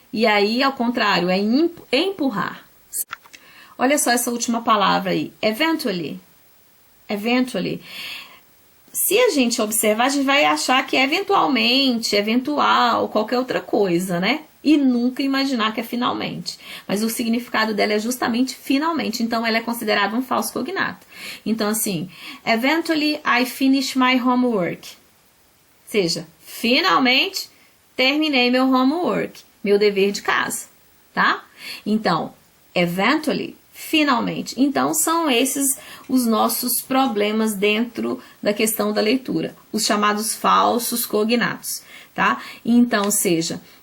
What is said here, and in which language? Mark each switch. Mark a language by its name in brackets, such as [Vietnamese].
[Portuguese] E aí, ao contrário, é empurrar. Olha só essa última palavra aí, eventually. Eventually. Se a gente observar, a gente vai achar que é eventualmente, eventual, qualquer outra coisa, né? E nunca imaginar que é finalmente. Mas o significado dela é justamente finalmente. Então, ela é considerada um falso cognato. Então, assim, [English] eventually I finish my homework. [Portuguese] Ou seja, finalmente terminei meu homework, meu dever de casa, tá? Então, eventually, finalmente. Então, são esses os nossos problemas dentro da questão da leitura. Os chamados falsos cognatos, tá? Então, seja...